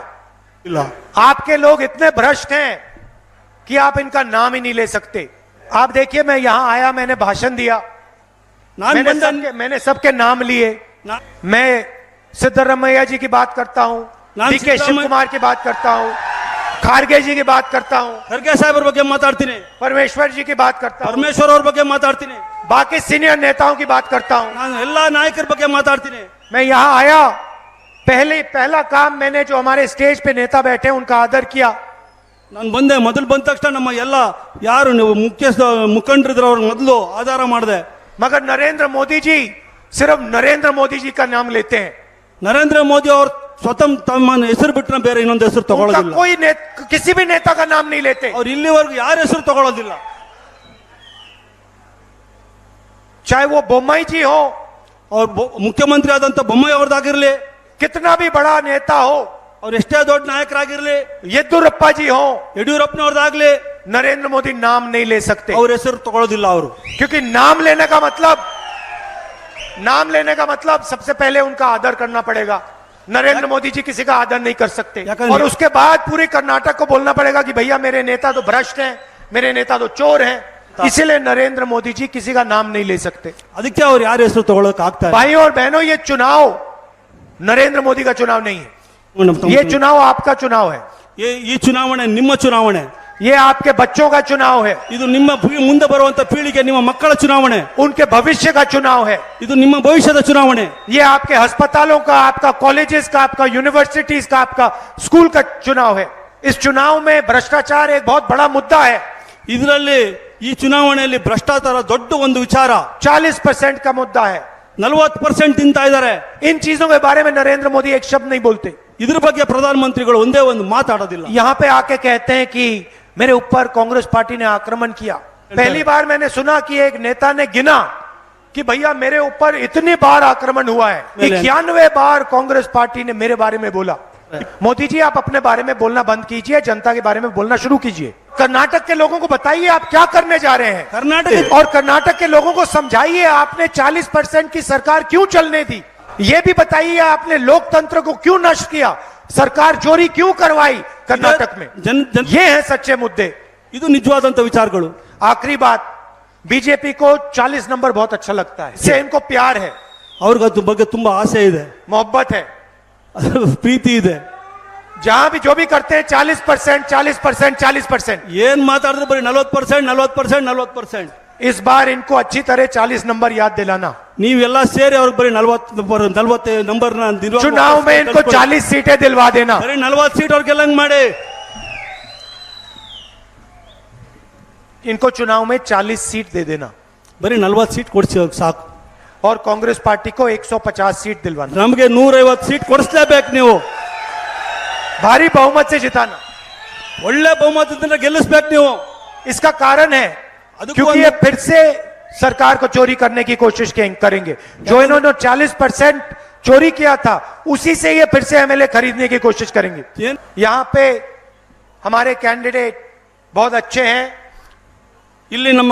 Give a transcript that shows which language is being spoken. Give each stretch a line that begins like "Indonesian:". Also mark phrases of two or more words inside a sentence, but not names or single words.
Hindi: आपके लोग इतने भ्रष्ट हैं कि आप इनका नाम ही नहीं ले सकते। आप देखिए, मैं यहां आया, मैंने भाषण दिया, मैंने सबके नाम लिए। मैं सिद्धरामैया जी की बात करता हूं, डीके शिव कुमार की बात करता हूं, खारगे जी की बात करता हूं,
Kannada: खरगे साहब ಬಗ್ಗೆ ಮಾತಾಡ್ತೀನಿ,
Hindi: परमेश्वर जी की बात करता हूं,
Kannada: परमेश्वर ಅವ್ರ ಬಗ್ಗೆ ಮಾತಾಡ್ತೀನಿ,
Hindi: बाकी सीनियर नेताओं की बात करता हूं,
Kannada: ನಾನು ಎಲ್ಲಾ ನಾಯಕರ ಬಗ್ಗೆ ಮಾತಾಡ್ತೀನಿ।
Hindi: मैं यहां आया, पहला काम मैंने जो हमारे स्टेज पे नेता बैठे उनका आदर किया।
Kannada: ನಾನು ಬಂದೆ, ಮೊದಲು ಬಂದ ತಕ್ಷಣ ನಮ್ಮ ಎಲ್ಲ ಯಾರು ಮುಖಂಡರಿದ್ರು ಅವ್ರ ಮೊದಲು ಆಧಾರ ಮಾಡಿದೆ।
Hindi: मगर नरेंद्र मोदी जी सिर्फ नरेंद्र मोदी जी का नाम लेते हैं।
Kannada: ನರೇಂದ್ರ ಮೋದಿ ಅವರು ಸ್ವತಃ ತಮ್ಮ ಹೆಸರು ಬಿಟ್ಟರೆ ಬೇರೆ ಇನ್ನೊಂದು ಹೆಸರು ತಗೊಳ್ಳೋದಿಲ್ಲ।
Hindi: कोई किसी भी नेता का नाम नहीं लेते,
Kannada: ಅವ್ರು ಇಲ್ಲಿವರೆಗೂ ಯಾರ ಹೆಸರು ತಗೊಳ್ಳೋದಿಲ್ಲ।
Hindi: चाहे वो बोम्मई जी हो,
Kannada: और ಮುಖ್ಯಮಂತ್ರಿ ಆದಂತ ಬೊಮ್ಮಾಯಿ ಅವ್ರದ್ದಾಗಿರ್ಲಿ,
Hindi: कितना भी बड़ा नेता हो,
Kannada: ಅವ್ರು ಎಷ್ಟೇ ದೊಡ್ಡ ನಾಯಕರಾಗಿರ್ಲಿ,
Hindi: येदियुरप्पा जी हो,
Kannada: ಯಡಿಯೂರಪ್ಪನವ್ರದ್ದಾಗ್ಲಿ,
Hindi: नरेंद्र मोदी नाम नहीं ले सकते।
Kannada: ಅವ್ರ ಹೆಸರು ತಗೊಳ್ಳೋದಿಲ್ಲ ಅವರು।
Hindi: क्योंकि नाम लेने का मतलब सबसे पहले उनका आदर करना पड़ेगा। नरेंद्र मोदी जी किसी का आदर नहीं कर सकते, और उसके बाद पूरे कर्नाटक को बोलना पड़ेगा कि भैया मेरे नेता तो भ्रष्ट हैं, मेरे नेता तो चोर हैं। इसीलिए नरेंद्र मोदी जी किसी का नाम नहीं ले सकते।
Kannada: ಅದಕ್ಕೆ ಅವ್ರು ಯಾರ ಹೆಸರು ತಗೊಳ್ಳೋಕೆ ಆಗ್ತಾ ಇಲ್ಲ।
Hindi: भाई और बहनों, ये चुनाव नरेंद्र मोदी का चुनाव नहीं है, ये चुनाव आपका चुनाव है।
Kannada: ಈ ಚುನಾವಣೆ ನಿಮ್ಮ ಚುನಾವಣೆ,
Hindi: ये आपके बच्चों का चुनाव है,
Kannada: ಇದು ನಿಮ್ಮ ಮುಂದೆ ಬರುವಂತ ಪೀಳಿಗೆ ನಿಮ್ಮ ಮಕ್ಕಳ ಚುನಾವಣೆ,
Hindi: उनके भविष्य का चुनाव है,
Kannada: ಇದು ನಿಮ್ಮ ಭವಿಷ್ಯದ ಚುನಾವಣೆ।
Hindi: ये आपके अस्पतालों का, आपका कॉलेजेस का, आपका यूनिवर्सिटीज का, आपका स्कूल का चुनाव है। इस चुनाव में भ्रष्टाचार एक बहुत बड़ा मुद्दा है।
Kannada: ಇದರಲ್ಲಿ ಈ ಚುನಾವಣೆಯಲ್ಲಿ ಭ್ರಷ್ಟಾಚಾರ ದೊಡ್ಡ ಒಂದು ವಿಚಾರ।
Hindi: 40% का मुद्दा है,
Kannada: 40% ತಿಂತಾ ಇದ್ದಾರೆ।
Hindi: इन चीजों के बारे में नरेंद्र मोदी एक शब्द नहीं बोलते।
Kannada: ಇದ್ರ ಬಗ್ಗೆ ಪ್ರಧಾನಮಂತ್ರಿಗಳು ಒಂದೇ ಒಂದು ಮಾತಾಡೋದಿಲ್ಲ।
Hindi: यहाँ पे आके कहते हैं कि मेरे ऊपर कांग्रेस पार्टी ने आक्रमण किया। पहली बार मैंने सुना कि एक नेता ने गिना कि भैया मेरे ऊपर इतनी बार आक्रमण हुआ है, 91 बार कांग्रेस पार्टी ने मेरे बारे में बोला। मोदी जी, आप अपने बारे में बोलना बंद कीजिए, जनता के बारे में बोलना शुरू कीजिए। कर्नाटक के लोगों को बताइए आप क्या करने जा रहे हैं, कर्नाटक के लोगों को समझाइए आपने 40% की सरकार क्यों चलने दी। ये भी बताइए आपने लोकतंत्र को क्यों नष्ट किया, सरकार चोरी क्यों करवाई कर्नाटक में। ये है सच्चे मुद्दे,
Kannada: ಇದು ನಿಜವಾದಂತ ವಿಚಾರಗಳು।
Hindi: आखिरी बात, बीजेपी को 40 नंबर बहुत अच्छा लगता है, इससे इनको प्यार है,
Kannada: ಅವ್ರಿಗೆ ಅದ್ರ ಬಗ್ಗೆ ತುಂಬಾ ಆಸೆ ಇದೆ,
Hindi: मोहब्बत है,
Kannada: ಪ್ರೀತಿ ಇದೆ।
Hindi: जहां भी जो भी करते हैं 40%, 40%, 40%।
Kannada: ಏನ್ ಮಾತಾಡಿದ್ರು ಬರೀ 40%, 40%, 40%।
Hindi: इस बार इनको अच्छी तरह 40 नंबर याद दिलाना।
Kannada: ನೀವೆಲ್ಲ ಸೇರಿ ಅವ್ರಿಗೆ ಬರೀ 40 ನಂಬರ್
Hindi: चुनाव में इनको 40 सीटें दिलवा देना।
Kannada: ಬರೀ 40 ಸೀಟ್ ಅವ್ರಿಗೆ ಗೆಲ್ಲಂಗ್ ಮಾಡಿ।
Hindi: इनको चुनाव में 40 सीट दे देना,
Kannada: ಬರೀ 40 ಸೀಟ್ ಕೊಡ್ಸಿ ಸಾಕು।
Hindi: और कांग्रेस पार्टी को 150 सीट दिलवाना।
Kannada: ನಮಗೆ 150 ಸೀಟ್ ಕೊಡಿಸಲೇಬೇಕು ನೀವು।
Hindi: भारी बहुमत से जिताना,
Kannada: ಒಳ್ಳೆ ಬಹುಮತದಿಂದ ಗೆಲ್ಲಿಸಬೇಕು ನೀವು।
Hindi: इसका कारण है अदुक्को क्योंकि ये फिर से सरकार को चोरी करने की कोशिश करेंगे। जो इन्होंने 40% चोरी किया था उसी से ये फिर से एमएलए खरीदने की कोशिश करेंगे। ಏನ್ यहां पे हमारे कैंडिडेट बहुत अच्छे हैं,
Kannada: ಇಲ್ಲಿ ನಮ್ಮ